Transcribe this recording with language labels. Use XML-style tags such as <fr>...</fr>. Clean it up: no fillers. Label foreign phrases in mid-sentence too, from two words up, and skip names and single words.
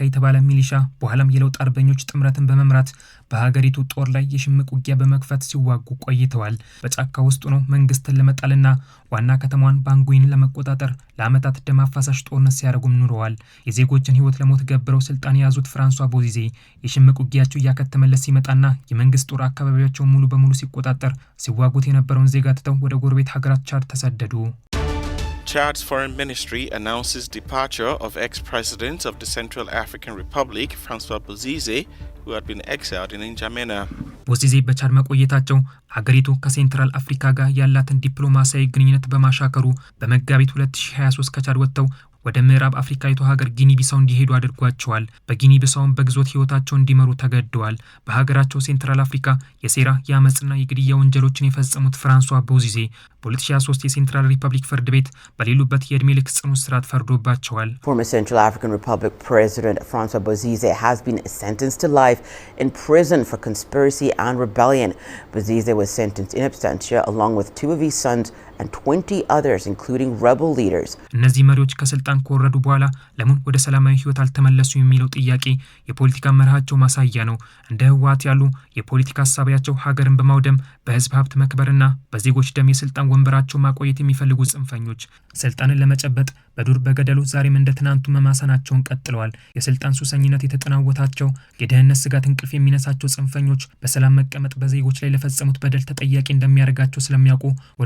<am>የተባለ ሚሊሻ በኋላም የለውጥ አርበኞች ጥምረትን በመምራት በሀገሪቱ ጦር ላይ የሽምቅ ውጊያ በመክፈት ሲዋጉ ቆይተዋል። በጫካ ውስጥ ነው መንግስትን ለመጣልና ዋና ከተማዋን ባንጉይን ለመቆጣጠር ለአመታት ደም አፋሳሽ ጦርነት ሲያደርጉም ኑረዋል። የዜጎችን ህይወት ለሞት ገብረው ስልጣን የያዙት ፍራንሷ ቦዚዜ የሽምቅ ውጊያቸው እያከተመለት ሲመጣና የመንግስት ጦር አካባቢያቸውን ሙሉ በሙሉ ሲቆጣጠር ሲዋጉት የነበረውን ዜጋ ትተው ወደ ጎረቤት ሀገራት ቻድ ተሰደዱ።</am> <en>Chad's foreign ministry announces departure of ex-president of the Central African Republic, Francois Bozize, who had been exiled in N'Djamena.</en> <am>ቦዚዜ በቻድ መቆየታቸው ሀገሪቱ ከሴንትራል አፍሪካ ጋር ያላትን ዲፕሎማሲያዊ ግንኙነት በማሻከሩ በመጋቢት 2023 ከቻድ ወጥተው ወደ ምዕራብ አፍሪካዊቱ ሀገር ጊኒ ቢሳው እንዲሄዱ አድርጓቸዋል። በጊኒ ቢሳውም በግዞት ህይወታቸው እንዲመሩ ተገደዋል። በሀገራቸው ሴንትራል አፍሪካ የሴራ የአመጽና የግድያ ወንጀሎችን የፈጸሙት ፍራንሷ ቦዚዜ በ2023 የሴንትራል ሪፐብሊክ ፍርድ ቤት በሌሉበት የእድሜ ልክ ጽኑ እስራት ፈርዶባቸዋል።</am> <en>Former Central African Republic President Francois Bozize has been sentenced to life in prison for conspiracy and rebellion. Bozize was sentenced in absentia along with 2 of his sons and 20 others including rebel leaders.</en> <am>እነዚህ መሪዎች ከስልጣን ከወረዱ በኋላ ለምን ወደ ሰላማዊ ህይወት አልተመለሱ የሚለው ጥያቄ የፖለቲካ መርሃቸው ማሳያ ነው። እንደ ህወሓት ያሉ የፖለቲካ ሐሳባቸው ሀገርን በማውደም በህዝብ ሀብት መክበርና በዜጎች ደም የስልጣን ወንበራቸው ማቆየት የሚፈልጉ ጽንፈኞች ስልጣንን ለመጨበጥ በዱር በገደሉ ዛሬም እንደ ትናንቱ መማሰናቸውን ቀጥለዋል። የስልጣን ሱሰኝነት የተጠናወታቸው የደህንነት ስጋት እንቅልፍ የሚነሳቸው ጽንፈኞች በሰላም መቀመጥ በዜጎች ላይ ለፈጸሙት በደል ተጠያቂ እንደሚያደርጋቸው ስለሚያውቁ ወደ</am>